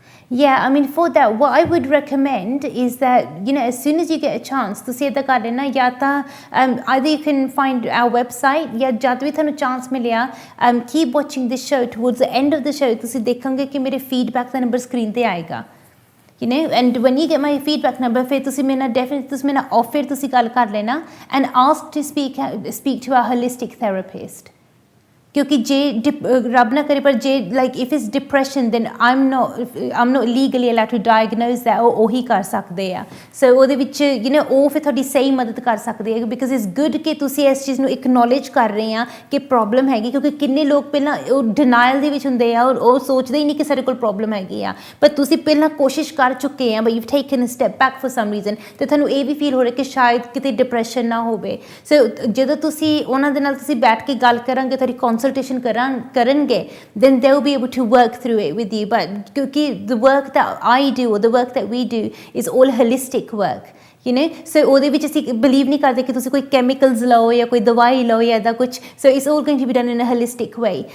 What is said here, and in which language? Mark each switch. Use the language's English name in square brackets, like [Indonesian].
[English] Yeah, I mean for that what I would recommend is that, you know, as soon as you get a chance [Punjabi] ਤੁਸੀਂ ਇੱਦਾਂ ਕਰ ਲੈਣਾ, ਜਾਂ ਤਾਂ [English] either you can find our website, [Punjabi] ਜਾਂ ਜਦ ਵੀ ਤੁਹਾਨੂੰ ਚਾਂਸ ਮਿਲਿਆ [English] keep watching this show, towards the end of the show [Punjabi] ਤੁਸੀਂ ਦੇਖੋਗੇ ਕਿ ਮੇਰੇ ਫੀਡਬੈਕ ਦਾ ਨੰਬਰ ਸਕਰੀਨ ਤੇ ਆਏਗਾ, [English] you know, and when you get my feedback number [Punjabi] ਫਿਰ ਤੁਸੀਂ ਮੇਰੇ ਨਾਲ ਡੈਫੀਨਿਟਲੀ ਤੁਸੀਂ ਮੇਰੇ ਨਾਲ ਫਿਰ ਤੁਸੀਂ ਗੱਲ ਕਰ ਲੈਣਾ [English] and ask to speak to a holistic therapist। [Punjabi] ਕਿਉਂਕਿ ਜੇ ਰੱਬ ਨਾ ਕਰੇ ਪਰ ਜੇ like [English] if it's depression then I'm not legally allowed to diagnose that, [Punjabi] ਉਹ ਉਹੀ ਕਰ ਸਕਦੇ ਆ। ਸੋ ਉਹਦੇ ਵਿੱਚ ਯੂ ਨੋ ਉਹ ਫਿਰ ਤੁਹਾਡੀ ਸਹੀ ਮਦਦ ਕਰ ਸਕਦੇ ਆ, ਬਿਕਾਜ਼ ਇਟਸ ਗੁੱਡ ਕਿ ਤੁਸੀਂ ਇਸ ਚੀਜ਼ ਨੂੰ ਇਕਨੋਲੇਜ ਕਰ ਰਹੇ ਆ ਕਿ ਪ੍ਰੋਬਲਮ ਹੈਗੀ, ਕਿਉਂਕਿ ਕਿੰਨੇ ਲੋਕ ਪਹਿਲਾਂ ਉਹ ਡਿਨਾਇਲ ਦੇ ਵਿੱਚ ਹੁੰਦੇ ਆ ਔਰ ਉਹ ਸੋਚਦੇ ਹੀ ਨਹੀਂ ਕਿ ਸਾਡੇ ਕੋਲ ਪ੍ਰੋਬਲਮ ਹੈਗੀ ਆ, ਪਰ ਤੁਸੀਂ ਪਹਿਲਾਂ ਕੋਸ਼ਿਸ਼ ਕਰ ਚੁੱਕੇ ਆ, [English] but you taken a step back for some reason, [Punjabi] ਅਤੇ ਤੁਹਾਨੂੰ ਇਹ ਵੀ ਫੀਲ ਹੋ ਰਿਹਾ ਕਿ ਸ਼ਾਇਦ ਕਿਤੇ ਡਿਪਰੈਸ਼ਨ ਨਾ ਹੋਵੇ। ਸੋ ਜਦੋਂ ਤੁਸੀਂ ਉਹਨਾਂ ਦੇ ਨਾਲ ਤੁਸੀਂ ਬੈਠ ਕੇ ਗੱਲ ਕਰਾਂਗੇ, ਤੁਹਾਡੀ ਕੰਸਲਟੇਸ਼ਨ ਕਰਨਗੇ, [English] then they will be able to work through it with you, but ਕਿਉਂਕਿ the work that I do or the work that we do is all holistic work, you know, so [Punjabi] ਉਹਦੇ ਵਿੱਚ ਅਸੀਂ believe ਨਹੀਂ ਕਰਦੇ ਕਿ ਤੁਸੀਂ ਕੋਈ chemicals ਲਓ ਜਾਂ ਕੋਈ ਦਵਾਈ ਲਓ ਜਾਂ ਇੱਦਾਂ ਕੁਛ, [English] so it's all going to be done in a holistic way।